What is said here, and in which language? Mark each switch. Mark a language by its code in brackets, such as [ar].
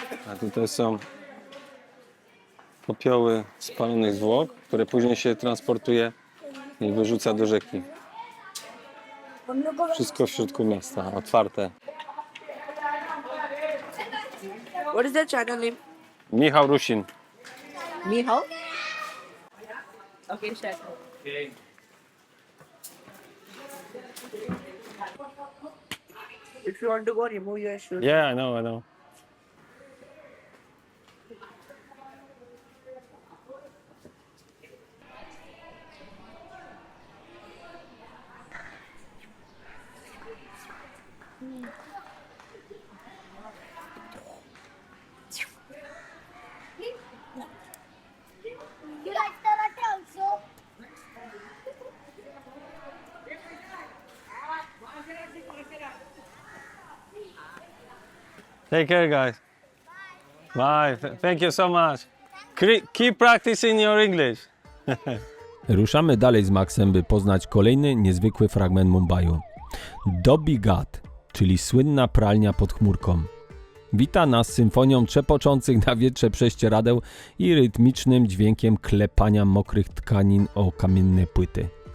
[pl] A tutaj są popioły spalonych zwłok, które później się transportuje i wyrzuca do rzeki. Wszystko w środku miasta, otwarte. [en] What is that channel name? Michał Rusin. Michał? Okay, sure. Okay. If you want to go, remove your shoes. Yeah, I know, I know. You like karate also? Take care, guys. Bye. Thank you so much. Keep practicing your English. [pl] Ruszamy dalej z Maxem, by poznać kolejny niezwykły fragment Mumbaiu. Dobby Ghat, czyli słynna pralnia pod chmurką. Wita nas symfonią trzepoczących na wietrze prześcieradeł i rytmicznym dźwiękiem klepania mokrych tkanin o kamienne płyty.